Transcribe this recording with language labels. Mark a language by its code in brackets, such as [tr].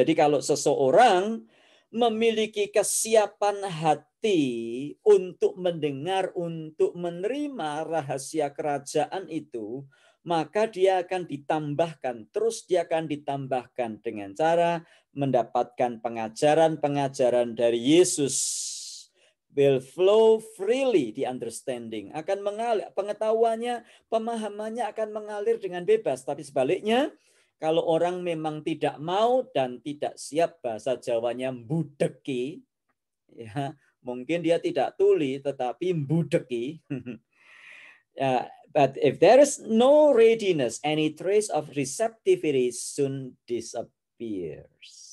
[id] Jadi kalau seseorang memiliki kesiapan hati untuk mendengar, untuk menerima rahasia kerajaan itu, maka dia akan ditambahkan, terus dia akan ditambahkan dengan cara mendapatkan pengajaran-pengajaran dari Yesus. [en] Will flow freely, the understanding. [id] Akan mengalir, pengetahuannya, pemahamannya akan mengalir dengan bebas. Tapi sebaliknya, kalau orang memang tidak mau dan tidak siap, bahasa Jawanya mbudeki, ya, mungkin dia tidak tuli, tetapi mbudeki. [en] But if there is no readiness, any trace of receptivity soon disappears.